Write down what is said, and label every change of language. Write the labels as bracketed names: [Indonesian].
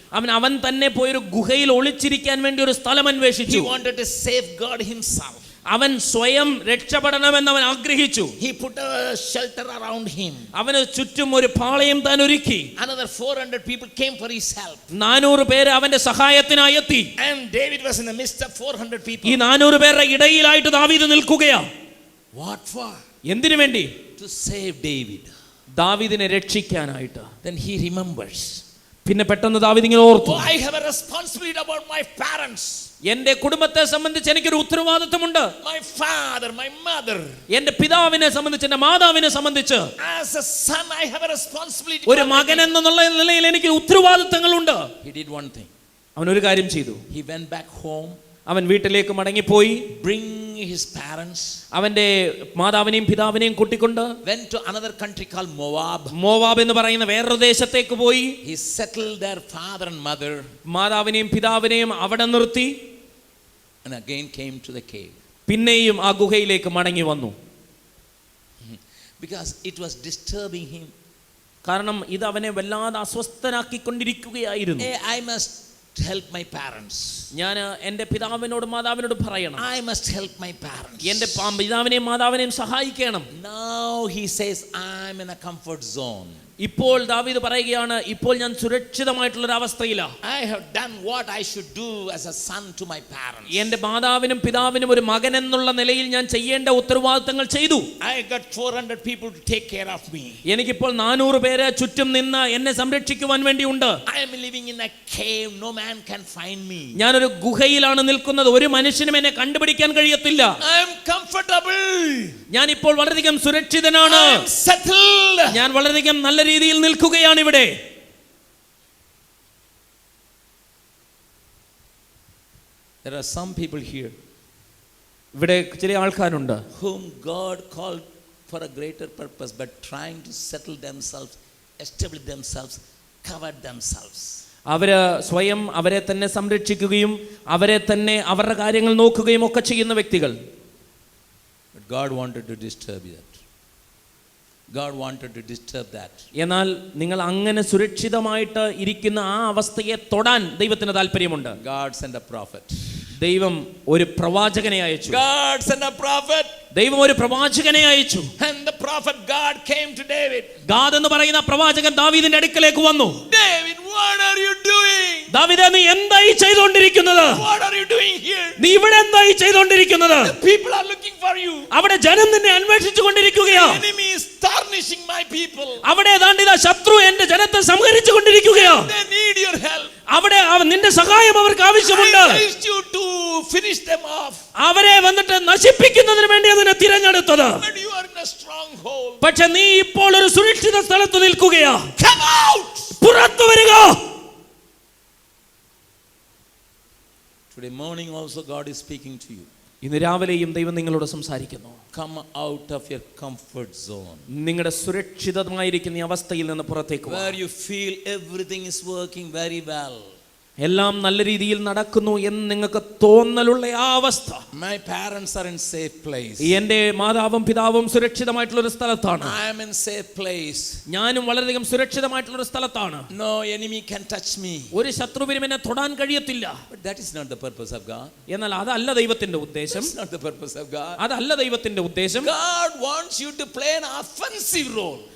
[Malayalam] അവൻ തന്നെ പോയി ഒരു ഗുഹയിൽ ഒളിച്ചിരിക്കാൻ വേണ്ടി ഒരു സ്ഥലം അന്വേഷിച്ചു. [English] He wanted to safeguard himself. [Malayalam] അവൻ സ്വയം രക്ഷപ്പെടണമെന്ന് അവൻ ആഗ്രഹിച്ചു. [English] He put a shelter around him. [Malayalam] അവന് ചുറ്റും ഒരു പാളയം താൻ ഒരുക്കി. [English] Another 400 people came for his help. [Malayalam] 400 പേര് അവന്റെ സഹായത്തിനായി എത്തി. [English] And David was in the midst of 400 people. [Malayalam] ഈ 400 പേരുടെ ഇടയിലായിട്ട് ദാവീദ് നിൽക്കുകയാ. [English] What for? [Malayalam] എന്തിനു വേണ്ടി? [English] To save David. [Malayalam] ദാവീദിനെ രക്ഷിക്കാനായിട്ട്. [English] Then he remembers. [Malayalam] പിന്നെ പെട്ടെന്ന് ദാവീദ് ഇങ്ങനെ ഓർത്തു, [English] I have a responsibility about my parents. [Malayalam] എന്റെ കുടുംബത്തെ സംബന്ധിച്ച് എനിക്കൊരു ഉത്തരവാദിത്വമുണ്ട്. [English] My father, my mother. [Malayalam] എന്റെ പിതാവിനെ സംബന്ധിച്ച്, എന്റെ മാതാവിനെ സംബന്ധിച്ച്. [English] As a son, I have a responsibility. [Malayalam] ഒരു മകൻ എന്നുള്ള നിലയിൽ എനിക്ക് ഉത്തരവാദിത്തങ്ങളുണ്ട്. [English] He did one thing. [Malayalam] അവൻ ഒരു കാര്യം ചെയ്തു. [English] He went back home. [Malayalam] അവൻ വീട്ടിലേക്ക് മടങ്ങിപ്പോയി. [English] Bring his parents. [Malayalam] അവന്റെ മാതാവിനെയും പിതാവിനെയും കൂട്ടിക്കൊണ്ട് [English] Went to another country called Moab. [Malayalam] Moab എന്ന് പറയുന്ന വേറൊരു ദേശത്തേക്ക് പോയി. [English] He settled their father and mother. [Malayalam] മാതാവിനെയും പിതാവിനെയും അവിടെ നിർത്തി. [English] And again came to the cave. [Malayalam] പിന്നെയും ആ ഗുഹയിലേക്ക് മടങ്ങി വന്നു. [English] Because it was disturbing him. [Malayalam] കാരണം ഇത് അവനെ വല്ലാതെ അസ്വസ്ഥനാക്കിക്കൊണ്ടിരിക്കുകയായിരുന്നു. [English] Hey, I must help my parents. [Malayalam] ഞാൻ എൻ്റെ പിതാവിനോട് മാതാവിനോട് പറയണം. [English] I must help my parents. [Malayalam] എൻ്റെ പിതാവിനെയും മാതാവിനെയും സഹായിക്കണം. [English] Now he says, I'm in a comfort zone. [Malayalam] ഇപ്പോൾ ദാവീദ് പറയുകയാണ്, ഇപ്പോൾ ഞാൻ സുരക്ഷിതമായിട്ടുള്ള ഒരു അവസ്ഥയിലാണ്. [English] I have done what I should do as a son to my parents. [Malayalam] എൻ്റെ മാതാവിനും പിതാവിനും ഒരു മകൻ എന്നുള്ള നിലയിൽ ഞാൻ ചെയ്യേണ്ട ഉത്തരവാദിത്തങ്ങൾ ചെയ്തു. [English] I got 400 people to take care of me. [Malayalam] എനിക്കിപ്പോൾ 400 പേരെ ചുറ്റും നിന്ന് എന്നെ സംരക്ഷിക്കുവാൻ വേണ്ടിയുണ്ട്. [English] I am living in a cave. No man can find me. [Malayalam] ഞാനൊരു ഗുഹയിലാണ് നിൽക്കുന്നത്. ഒരു മനുഷ്യനും എന്നെ കണ്ടുപിടിക്കാൻ കഴിയത്തില്ല. [English] I am comfortable. [Malayalam] ഞാൻ ഇപ്പോൾ വളരെയധികം സുരക്ഷിതനാണ്. [English] I am settled. [Malayalam] ഞാൻ വളരെയധികം നല്ല രീതിയിൽ നിൽക്കുകയാണ് ഇവിടെ. [English] There are some people here [Malayalam] ഇവിടെ ചില ആൾക്കാരുണ്ട് [English] whom God called for a greater purpose, but trying to settle themselves, establish themselves, cover themselves. [Malayalam] അവര് സ്വയം അവരെ തന്നെ സംരക്ഷിക്കുകയും അവരെ തന്നെ അവരുടെ കാര്യങ്ങൾ നോക്കുകയും ഒക്കെ ചെയ്യുന്ന വ്യക്തികൾ. [English] But God wanted to disturb that. God wanted to disturb that. [Malayalam] എന്നാൽ നിങ്ങൾ അങ്ങനെ സുരക്ഷിതമായിട്ട് ഇരിക്കുന്ന ആ അവസ്ഥയെ തൊടാൻ ദൈവത്തിന് താല്പര്യമുണ്ട്. [English] God sent a prophet. [Malayalam] ദൈവം ഒരു പ്രവാചകനെ അയച്ചു. [English] God sent a prophet. [Malayalam] ദൈവം ഒരു പ്രവാചകനെ അയച്ചു. [English] And the prophet God came to David. [Malayalam] Gad എന്ന് പറയുന്ന പ്രവാചകൻ ദാവീദിന്റെ അടുക്കലേക്ക് വന്നു. [English] David, what are you doing? [Malayalam] ദാവീദേ, നീ എന്തായി ചെയ്തുകൊണ്ടിരിക്കുന്നത്? [English] What are you doing here? [Malayalam] നീ ഇവിടെ എന്തായി ചെയ്തുകൊണ്ടിരിക്കുന്നത്? [English] The people are looking for you. [Malayalam] അവിടെ ജനം നിന്നെ അന്വേഷിച്ചു കൊണ്ടിരിക്കുകയാ. [English] The enemy is tarnishing my people. [Malayalam] അവിടെ ദാണ്ടിത ശത്രു എന്റെ ജനത്തെ സംഹരിച്ചു കൊണ്ടിരിക്കുകയാ. [English] They need your help. [Malayalam] അവിടെ നിന്റെ സഹായം അവർക്ക് ആവശ്യമുണ്ട്. [English] I raised you to finish them off. [Malayalam] അവരെ വന്നിട്ട് നശിപ്പിക്കുന്നതിന് വേണ്ടി അതിനെ തിരഞ്ഞെടുത്തത്. [English] But you are in a stronghold. [Malayalam] പക്ഷെ നീ ഇപ്പോൾ ഒരു സുരക്ഷിത സ്ഥലത്ത് നിൽക്കുകയാ. [English] Come out. [Malayalam] പുറത്തു വരിക. [English] Today morning also God is speaking to you. [Malayalam] ഇന്ന് രാവിലെയും ദൈവം നിങ്ങളോട് സംസാരിക്കുന്നു. [English] Come out of your comfort zone. [Malayalam] നിങ്ങളുടെ സുരക്ഷിതമായിരിക്കുന്ന അവസ്ഥയിൽ നിന്ന് പുറത്തേക്ക് വാ. [English] Where you feel everything is working very well. [Malayalam] എല്ലാം നല്ല രീതിയിൽ നടക്കുന്നു എന്ന് നിങ്ങൾക്ക് തോന്നലുള്ള ആ അവസ്ഥ. [English] My parents are in safe place. [Malayalam] എൻ്റെ മാതാവും പിതാവും സുരക്ഷിതമായിട്ടുള്ള ഒരു സ്ഥലത്താണ്. [English] I am in safe place. [Malayalam] ഞാനും വളരെയധികം സുരക്ഷിതമായിട്ടുള്ള ഒരു സ്ഥലത്താണ്. [English] No enemy can touch me. [Malayalam] ഒരു ശത്രുവിനും എന്നെ തൊടാൻ കഴിയത്തില്ല. [English] But that is not the purpose of God. [Malayalam] എന്നാൽ അതല്ല ദൈവത്തിന്റെ ഉദ്ദേശം. [English] That's not the purpose of God. [Malayalam] അതല്ല ദൈവത്തിന്റെ ഉദ്ദേശം. [English] God wants you to play an offensive role.